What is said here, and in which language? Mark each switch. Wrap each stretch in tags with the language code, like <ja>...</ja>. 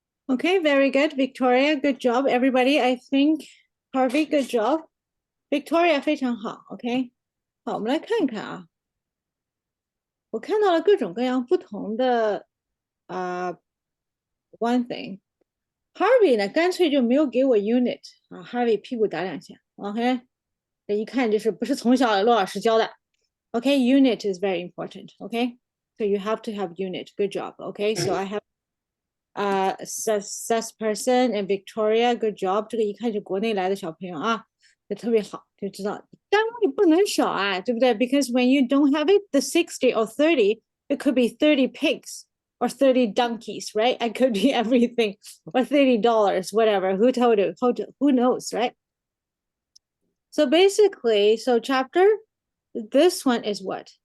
<en>Okay, very good. Victoria, good job. Everybody, I think Harvey, good job. Victoria</en> <zh>非常好</zh> <en>，OK。</en> <zh>好，我们来看看啊。我看到了各种各样不同的</zh> <en>one thing。</en> <zh>Harvey 呢，干脆就没有给我 unit 啊，Harvey 屁股打2下，OK。这一看就是不是从小骆老师教的。</zh> <en>Okay, unit is very important. Okay, so you have to have unit. Good job. Okay, so I have success person and Victoria, good job。</en> <zh>这个一看就国内来的小朋友啊，就特别好，就知道单位不能少啊，对不对？</zh> <en>Because when you don't have it, the 60 or 30, it could be 30 pigs or 30 donkeys, right? It could be everything, or $30, whatever. Who told you? Who knows, right? So basically, so chapter, this one is what?</en>